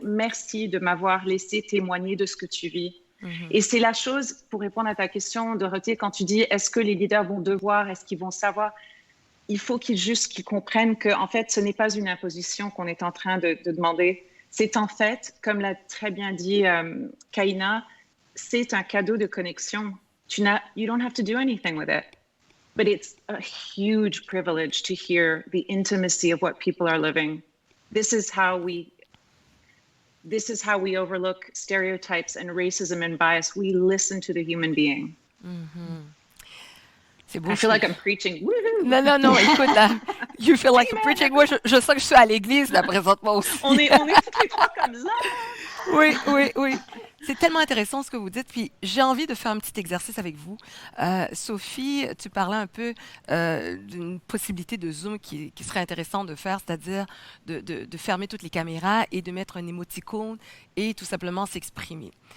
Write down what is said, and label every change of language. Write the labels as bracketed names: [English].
[French] Merci de m'avoir laissé témoigner de ce que tu vis. Et c'est la chose, pour répondre à ta question, Dorothée, quand tu dis est-ce que les leaders vont devoir, est-ce qu'ils vont savoir, il faut qu'ils comprennent que, en fait, ce n'est pas une imposition qu'on est en train de demander. C'est en fait, comme l'a très bien dit Kaina, c'est un cadeau de connexion. [English] You don't have to do anything with it. But it's a huge privilege to hear the intimacy of what people are living. This is how we overlook stereotypes and racism and bias. We listen to the human being. [French] C'est beau. [English] I feel like I'm preaching. Woo-hoo! Non, écoute, là, you feel like I'm preaching. [French] Moi, je sens que je suis à l'église, là, présentement aussi. on est toutes les trois comme ça. Oui. C'est tellement intéressant ce que vous dites. Puis j'ai envie de faire un petit exercice avec vous. Sophie, tu parlais un peu d'une possibilité de Zoom qui serait intéressant de faire, c'est-à-dire de fermer toutes les caméras et de mettre un émoticône et tout simplement s'exprimer.